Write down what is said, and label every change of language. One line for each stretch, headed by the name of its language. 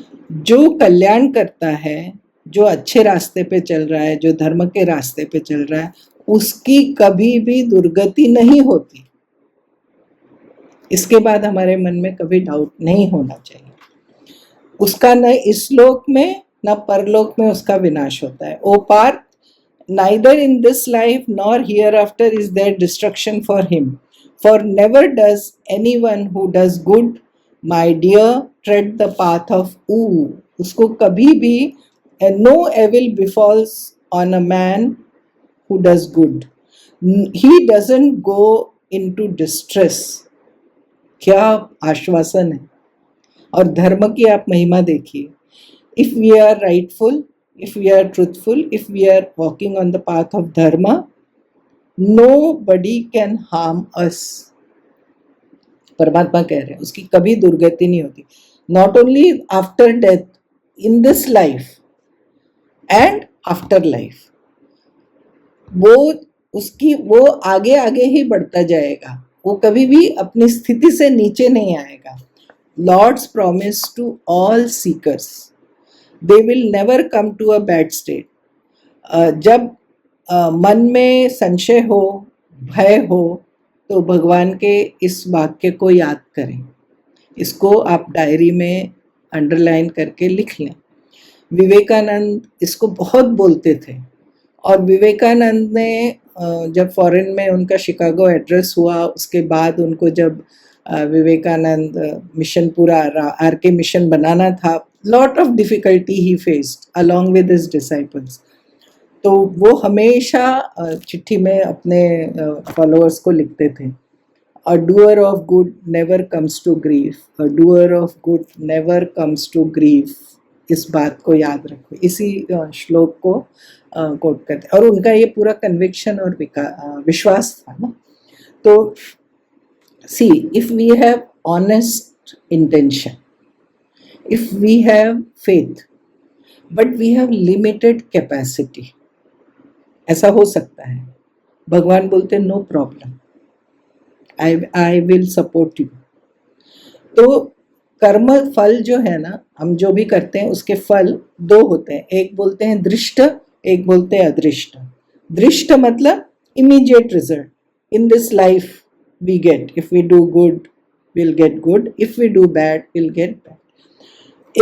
Hindi: जो कल्याण करता है, जो अच्छे रास्ते पे चल रहा है, जो धर्म के रास्ते पे चल रहा है, उसकी कभी भी दुर्गति नहीं होती। इसके बाद हमारे मन में कभी डाउट नहीं होना चाहिए। उसका न इस लोक में न परलोक में उसका विनाश होता है।
English: O Partha, neither in this life nor hereafter is there destruction for him, for never does anyone who does good, my dear, tread the path of woe.
Hindi: उसको कभी भी
English: no evil befalls on a man who does good. He doesn't go into distress.
Hindi: क्या आश्वासन है। और धर्म की आप महिमा देखिए।
English: If we are rightful, if we are truthful, if we are walking on the path of dharma, nobody can harm us.
Hindi: परमात्मा कह रहे हैं उसकी कभी दुर्गति नहीं होती।
English: Not only after death, in this life and after life.
Hindi: वो आगे आगे ही बढ़ता जाएगा, वो कभी भी अपनी स्थिति से नीचे नहीं आएगा।
English: Lord's promise to all seekers, they will never come to a bad state.
Hindi: जब मन में संशय हो, भय हो, तो भगवान के इस वाक्य को याद करें। इसको आप डायरी में अंडरलाइन करके लिख लें। विवेकानंद इसको बहुत बोलते थे और विवेकानंद ने जब फॉरेन में उनका शिकागो एड्रेस हुआ, उसके बाद उनको जब विवेकानंद मिशन पूरा आरके मिशन बनाना था,
English: Lot of difficulty he faced along with his disciples.
Hindi: तो वो हमेशा चिट्ठी में अपने फॉलोअर्स को लिखते थे,
English: A doer of good never comes to grief, a doer of good never comes to grief.
Hindi: इस बात को याद रखो। इसी श्लोक को कोट करते, और उनका ये पूरा कन्विक्शन और विश्वास था ना।
English: तो see, if we have honest intention, if we have faith, but we have limited capacity,
Hindi: ऐसा हो सकता है। भगवान बोलते
English: No problem, I will support you. तो
Hindi: कर्म फल जो है ना, हम जो भी करते हैं उसके फल दो होते हैं, एक बोलते हैं दृष्ट, एक बोलते हैं अदृष्ट।
English: दृष्ट मतलब immediate result, in this life we get, if we do good will get good, if we do bad will get bad.